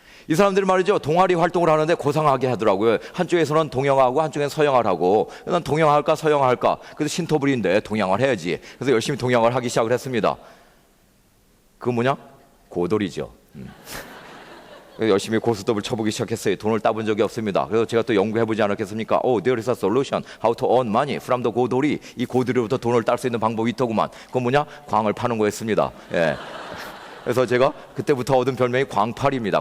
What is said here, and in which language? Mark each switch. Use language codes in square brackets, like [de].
[ko] 이 사람들이 말이죠, 동아리 활동을 하는데 고상하게 하더라고요. 한쪽에서는 동양화하고 한쪽에는 서양화를 하고, 난 동양화할까 서양화할까? 그래서 신토불이인데 동양화를 해야지. 그래서 열심히 동양화를 하기 시작을 했습니다. 그거 뭐냐? 고돌이죠. 열심히 고스톱을 쳐보기 시작했어요. 돈을 따본 적이 없습니다. 그래서 제가 또 연구해보지 않았겠습니까? [en] There is a solution how to earn money from the 고돌이. [ko] 이 고돌이로부터 돈을 딸 수 있는 방법이 있더구만. 그건 뭐냐? 광을 파는 거였습니다. 예. 그래서 제가 그때부터 얻은 별명이 광팔입니다.